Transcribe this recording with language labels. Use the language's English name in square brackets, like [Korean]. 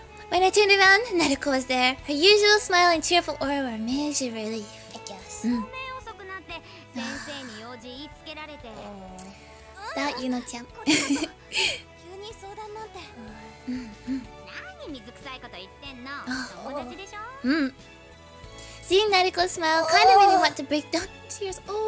[English] When I turned around, Naruko was there. Her usual smile and cheerful aura were a major relief. I guess. [Japanese] ごめん遅くなって先生に用事言いつけられて。 [English] That Yuno-chan. [Japanese] 急に相談なんて。何水臭いこと言ってんの。友達でしょ。 [English] Seeing Naruko's smile kind of made me want to break down in tears.